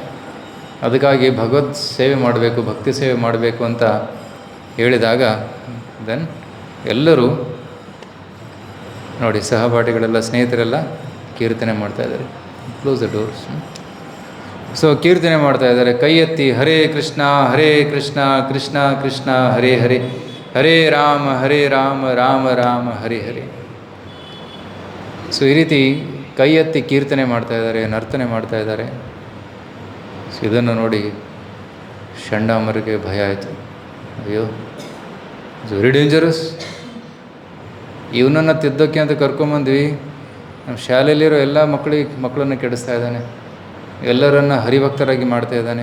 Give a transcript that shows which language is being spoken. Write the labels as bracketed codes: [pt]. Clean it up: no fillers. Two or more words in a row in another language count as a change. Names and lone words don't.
[kn] ಅದಕ್ಕಾಗಿ ಭಗವತ್ ಸೇವೆ ಮಾಡಬೇಕು, ಭಕ್ತಿ ಸೇವೆ ಮಾಡಬೇಕು ಅಂತ ಹೇಳಿದಾಗ ದೆನ್ ಎಲ್ಲರೂ ನೋಡಿ, ಸಹಪಾಠಿಗಳೆಲ್ಲ, ಸ್ನೇಹಿತರೆಲ್ಲ ಕೀರ್ತನೆ ಮಾಡ್ತಾಯಿದ್ದಾರೆ. [en] close the doors. [kn] ಸೊ ಕೀರ್ತನೆ ಮಾಡ್ತಾ ಇದ್ದಾರೆ, ಕೈ ಎತ್ತಿ [sa] ಹರೇ ಕೃಷ್ಣ ಕೃಷ್ಣ ಕೃಷ್ಣ ಹರೇ ಹರೇ, ಹರೇ ರಾಮ ರಾಮ ರಾಮ ಹರೇ ಹರೇ. [kn] ಸೊ ಈ ರೀತಿ ಕೈ ಎತ್ತಿ ಕೀರ್ತನೆ ಮಾಡ್ತಾ ಇದ್ದಾರೆ, ನರ್ತನೆ ಮಾಡ್ತಾ ಇದ್ದಾರೆ. ಸೊ ಇದನ್ನು ನೋಡಿ ಚಂಡಮಾರುತಗೆ ಭಯ ಆಯಿತು. [en] ಅಯ್ಯೋ, it's very dangerous. [kn] ಇವನನ್ನು ತಿದ್ದೋಕ್ಕೆ ಅಂತ ಕರ್ಕೊಂಬಂದ್ವಿ, ನಮ್ಮ ಶಾಲೆಯಲ್ಲಿರೋ ಎಲ್ಲ ಮಕ್ಕಳನ್ನು ಕೆಡಿಸ್ತಾ ಇದ್ದಾನೆ, ಎಲ್ಲರನ್ನು ಹರಿಭಕ್ತರಾಗಿ ಮಾಡ್ತಾ ಇದ್ದಾನೆ.